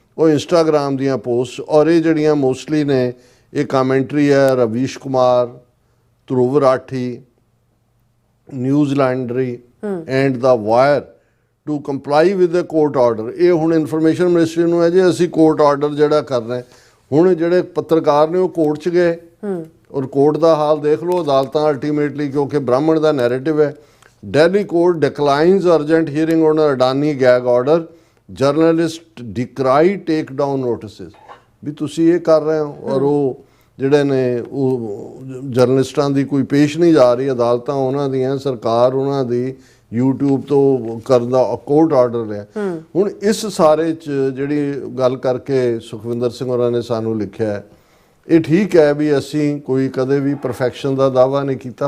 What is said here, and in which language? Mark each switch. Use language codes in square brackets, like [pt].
[pa] ਉਹ ਇੰਸਟਾਗ੍ਰਾਮ ਦੀਆਂ ਪੋਸਟ, ਔਰ ਇਹ ਜਿਹੜੀਆਂ ਮੋਸਟਲੀ ਨੇ ਇਹ ਕਾਮੈਂਟਰੀ ਹੈ ਰਵੀਸ਼ ਕੁਮਾਰ, ਧਰੁਵ Rathi, news laundry and ਦਾ wire [en] To comply with the court order. [pa] ਇਹ ਹੁਣ ਇਨਫੋਰਮੇਸ਼ਨ ਮਿਨਿਸਟਰੀ ਨੂੰ ਹੈ ਜੀ ਅਸੀਂ ਕੋਰਟ ਆਰਡਰ ਜਿਹੜਾ ਕਰਨਾ ਹੈ। ਹੁਣ ਜਿਹੜੇ ਪੱਤਰਕਾਰ ਨੇ ਉਹ ਕੋਰਟ 'ਚ ਗਏ ਔਰ ਕੋਰਟ ਦਾ ਹਾਲ ਦੇਖ ਲਓ। ਅਦਾਲਤਾਂ ਅਲਟੀਮੇਟਲੀ, ਕਿਉਂਕਿ ਬ੍ਰਾਹਮਣ ਦਾ ਨੈਰੇਟਿਵ ਹੈ, [en] Delhi court declines urgent hearing on Adani gag order. Journalist decry take down notices. [pa] ਵੀ ਤੁਸੀਂ ਇਹ ਕਰ ਰਹੇ ਹੋ ਔਰ ਉਹ ਜਿਹੜੇ ਨੇ ਉਹ ਜਰਨਲਿਸਟਾਂ ਦੀ ਕੋਈ ਪੇਸ਼ ਨਹੀਂ ਜਾ ਰਹੀ, ਅਦਾਲਤਾਂ ਉਹਨਾਂ ਦੀਆਂ, ਸਰਕਾਰ ਉਹਨਾਂ ਦੀ YouTube ਤੋਂ ਕਰਨ ਦਾ ਕੋਰਟ ਆਰਡਰ ਲਿਆ। ਹੁਣ ਇਸ ਸਾਰੇ 'ਚ ਜਿਹੜੀ ਗੱਲ ਕਰਕੇ ਸੁਖਵਿੰਦਰ ਸਿੰਘ ਹੋਰਾਂ ਨੇ ਸਾਨੂੰ ਲਿਖਿਆ, ਇਹ ਠੀਕ ਹੈ ਵੀ ਅਸੀਂ ਕੋਈ ਕਦੇ ਵੀ ਪਰਫੈਕਸ਼ਨ ਦਾ ਦਾਅਵਾ ਨਹੀਂ ਕੀਤਾ।